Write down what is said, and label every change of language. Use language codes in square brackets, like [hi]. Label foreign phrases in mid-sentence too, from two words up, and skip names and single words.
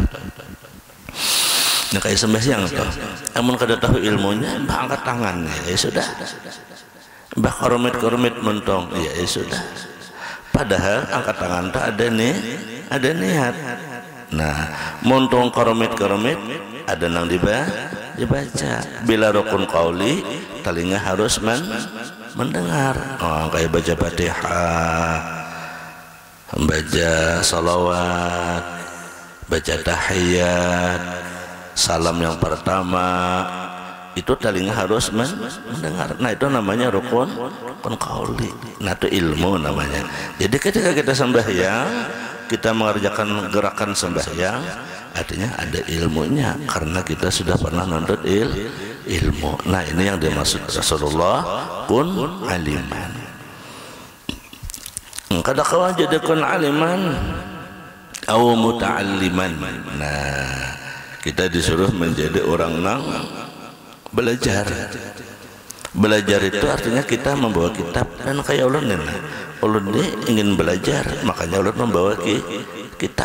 [bjn] Nah, kayak sembahyang toh. Amun kada tahu ilmunya, mbah angkat tangan ya sudah. Mbah koromit mentong ya sudah. [id] Padahal angkat tangan tak ada niat. [bjn] Nah, montong koromit ada nang dibaca. [id] Bila rukun qauli, telinga harus mendengar. Oh, kayak baca Fatihah, baca salawat, baca tahiyat, salam yang pertama, itu telinga harus mendengar. Nah, itu namanya rukun qauli. Nah, itu ilmu namanya. Jadi ketika kita sembahyang, kita mengerjakan gerakan sembahyang, artinya ada ilmunya karena kita sudah pernah menuntut ilmu. Nah, ini yang dimaksud Rasulullah [ar] كن عالما. [bjn] Kada kawan jadi [ar] كن عالما أو متعلما. [id] Nah, kita disuruh menjadi orang nang belajar. Belajar itu artinya kita membawa kitab, dan kayak ulun ini ingin belajar, makanya ulun membawa kitab.